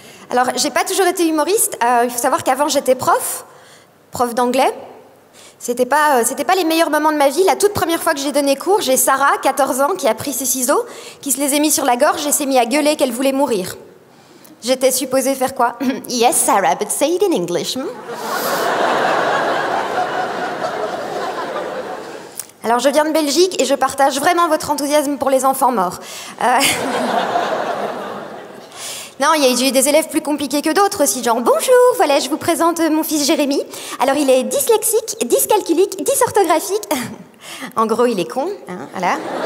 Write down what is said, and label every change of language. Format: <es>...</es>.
<fr>Alors, j'ai pas toujours été humoriste. Il faut savoir qu'avant, j'étais prof d'anglais. C'était pas les meilleurs moments de ma vie. La toute première fois que j'ai donné cours, j'ai Sarah, 14 ans, qui a pris ses ciseaux, qui se les a mis sur la gorge et s'est mis à gueuler qu'elle voulait mourir. J'étais supposée faire quoi?</fr> <en>Yes, Sarah, but say it in English.</en> <fr>Alors, je viens de Belgique et je partage vraiment votre enthousiasme pour les enfants morts. Non, j'ai eu des élèves plus compliqués que d'autres aussi, genre « Bonjour, voilà, je vous présente mon fils Jérémy. Alors, il est dyslexique, dyscalculique, dysorthographique. » En gros, il est con, hein, voilà.</fr>